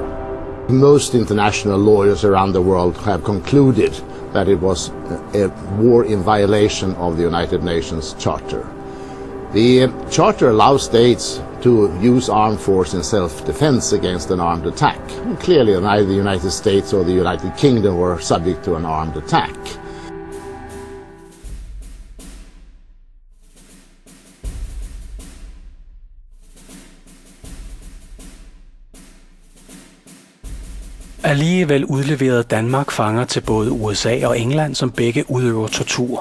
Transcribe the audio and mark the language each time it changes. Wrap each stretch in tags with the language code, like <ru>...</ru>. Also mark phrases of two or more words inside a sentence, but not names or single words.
<en>Most international lawyers around the world have concluded that it was a war in violation of the United Nations Charter. The Charter allows states to use armed force in self-defense against an armed attack. Clearly, neither the United States or the United Kingdom were subject to an armed attack.</en> <da>Alligevel udleverede Danmark fanger til både USA og England, som begge udøver tortur.</da>